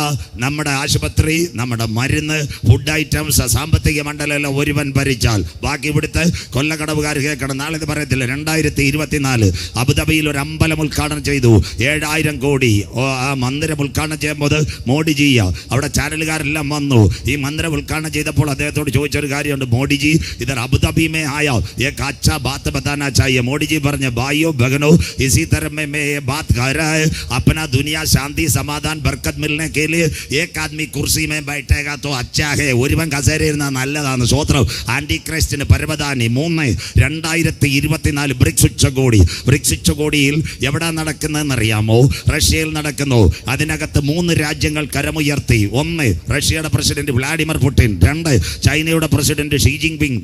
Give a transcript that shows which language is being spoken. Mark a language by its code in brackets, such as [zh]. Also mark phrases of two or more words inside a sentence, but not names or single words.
[ml] നമ്മുടെ ആശുപത്രി, നമ്മുടെ മരുന്ന്, ഫുഡ് ഐറ്റംസ്, സാമ്പത്തിക മണ്ഡലം ഒരുവൻ ഭരിച്ചാൽ ബാക്കി ഇവിടുത്തെ കൊല്ലക്കടവുകാർ കേൾക്കണം. നാളെ ഇത് പറയത്തില്ല. 2024 അബുദാബിയിൽ ഒരു അമ്പലം ഉദ്ഘാടനം ചെയ്തു. 7000 കോടി. ആ മന്ദിരം ഉദ്ഘാടനം ചെയ്യുമ്പോൾ മോഡിജിയാ. അവിടെ ചാനലുകാരെല്ലാം വന്നു. ഈ മന്ദിരം ഉദ്ഘാടനം ചെയ്തപ്പോൾ അദ്ദേഹത്തോട് ചോദിച്ചൊരു കാര്യമുണ്ട്. [hi] മോഡിജി इधर अबू धाबी में आयो एक अच्छा बात बताना चाहिए. മോഡിജി പറഞ്ഞു, भाइयों बहनों इसी तरह में मैं ये बात कह रहा है, अपना दुनिया शांति समाधान बरकत मिलने के लिए एक आदमी कुर्सी में बैठेगा तो अच्छा है. [ml] ഒരുവൻ കസേരയിൽ ഇരുന്നാൽ നല്ലതാണ്. സ്വോത്രം. ആന്റി ക്രൈസ്റ്റിന് പരമദാനി പ്രധാനി. 3, 2024 ബ്രിക്സ് ഉച്ചകോടി. ബ്രിക്സ് ഉച്ചകോടിയിൽ എവിടെ നടക്കുന്നതെന്നറിയാമോ? റഷ്യയിൽ നടക്കുന്നു. അതിനകത്ത് 3 രാജ്യങ്ങൾ കരമുയർത്തി. 1, റഷ്യയുടെ പ്രസിഡന്റ് വ്ളാഡിമിർ പുടിൻ. 2, ചൈനയുടെ പ്രസിഡന്റ് ഷീ ജിൻപിങ്.